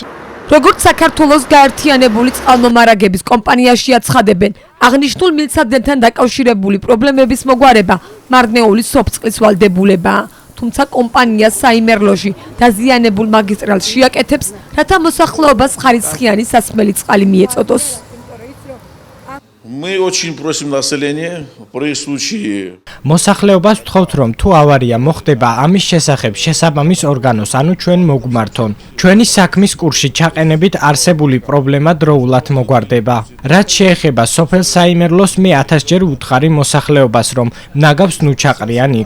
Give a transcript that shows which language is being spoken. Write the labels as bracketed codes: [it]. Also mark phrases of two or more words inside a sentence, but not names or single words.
[ka] როგორც საქართველოს გაერთიანებული წყალმომარაგების კომპანიაში აცხადებენ, აღნიშნულ მილსადენთან დაკავშირებული პრობლემების მოგვარება მარნეულის სოფწყლის ვალდებულებაა. თუმცა კომპანია საიმერლოში დაზიანებულ მაგისტრალს შეაკეთებს, რათა მოსახლეობას ხარისხიანი სასმელი წყალი მიეწოდოს. [ru] Мы очень просим население при случае [ka] მოსახლეობას ვთხოვთ რომ თუ ავარია მოხდება ამის შესახებ შესაბამის ორგანოს ანუ ჩვენ მოგმართონ. ჩვენი საქმის კურსში ჩაყენებით არსებული პრობლემა დროულად მოგვარდება. რაც შეეხება სოფელ საიმერლოს მე 1000 ჯერ ვუთხარი მოსახლეობას რომ ნაგავს ნუ ჩაყრიან იქ.